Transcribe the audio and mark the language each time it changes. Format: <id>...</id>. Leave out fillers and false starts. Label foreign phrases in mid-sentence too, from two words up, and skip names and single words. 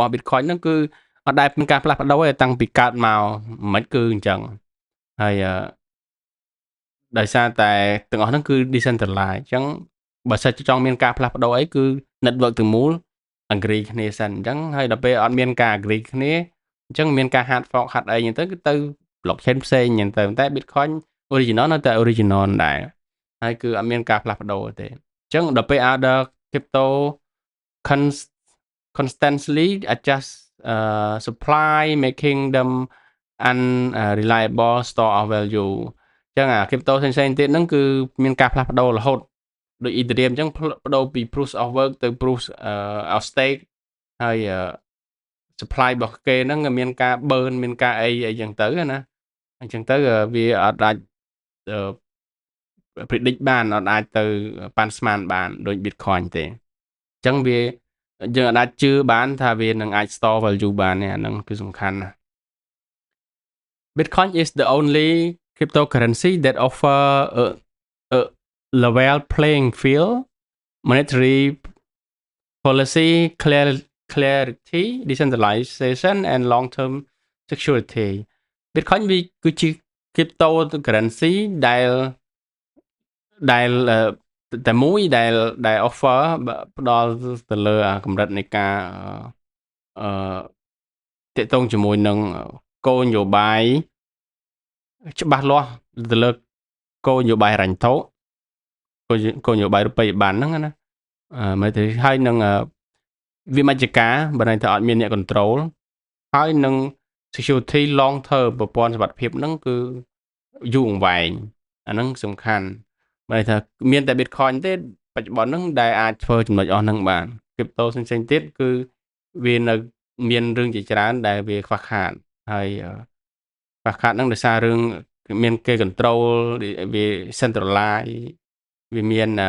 <km>Bitcoin ហ្នឹងគឺអត់ដែលមានការផ្លាស់ប្ដូរទេតាំងពីកើតមកមិនគឺអញ្ចឹងហើយដោយសារតែទាំងអស់ហ្នឹងគឺ decentralized អញ្ចឹងបើសិនចង់មានការផ្លាស់ប្ដូរអីគឺ network ទាំងមូល agree គ្នាសិនអញ្ចឹងហើយដល់ពេលអត់មានការ agree គ្នាអញ្ចឹងមានការ</km> <en>hard fork</en> <km>ហាត់អីអញ្ចឹងទៅគឺទៅ blockchain ផ្សេងអញ្ចឹងទៅតែ Bitcoin original នៅតែ original ដែរហើយគឺអត់មានការផ្លាស់ប្ដូរទេអញ្ចឹងដល់ពេល</km> <en>other crypto constantly adjust supply making them unreliable store of value</en> <km>អញ្ចឹងcrypto ផ្សេងៗទៀតហ្នឹងគឺមានការផ្លាស់ប្ដូររហូតដូច Ethereum អញ្ចឹងប្ដូរពី</km> <en>proof of work</en> <km>ទៅ</km> <en>proof of stake</en> <km>ហើយ supply របស់គេហ្នឹងមានការ burn មានការអីអញ្ចឹងទៅណាអញ្ចឹងទៅវាអត់អាច predict បានអត់អាចទៅប៉ាន់ស្មានបានដូច Bitcoin ទេចឹងវាយើងអាចជឿបានថា វានឹងអាច</km> <en>store value</en> <km>បាននេះអាហ្នឹងគឺសំខាន់ណាស់</km> <en>Bitcoin is the only cryptocurrency that offer a level playing field monetary policy clarity decentralization and long term security Bitcoin</en> <km>វាគឺជា</km> <en>cryptocurrency</en> <km>ដែលតែមួយដែល offer ផ្ដល់ទៅលើកម្រិតនៃការអឺតាក់ទងជាមួយនឹងគោលនយោបាយច្បាស់លាស់ទៅលើគោលនយោបាយ ហិរញ្ញវត្ថុគោលនយោបាយរូបិយប័ណ្ណហ្នឹងណាមើលទៅហើយនឹងវាមជ្ឈការបើន័យថាអត់មានអ្នក control ហើយនឹង</km> <en>security long term</en> <km>ប្រព័ន្ធសុវត្ថិភាពហ្នឹងគឺយូរអង្វែងអាហ្នឹងសំខាន់បើន័យថាមានតែ Bitcoin ទេបច្ចុប្បន្នហ្នឹងដែលអាចធ្វើចំណុចអស់ហ្នឹងបាន crypto ផ្សេងៗទៀតគឺវានៅមានរឿងជាច្រើនដែលវាខ្វះខាតហើយខ្វះខាតហ្នឹងដោយសាររឿងមានគេ control វា centralize វាមាន</km>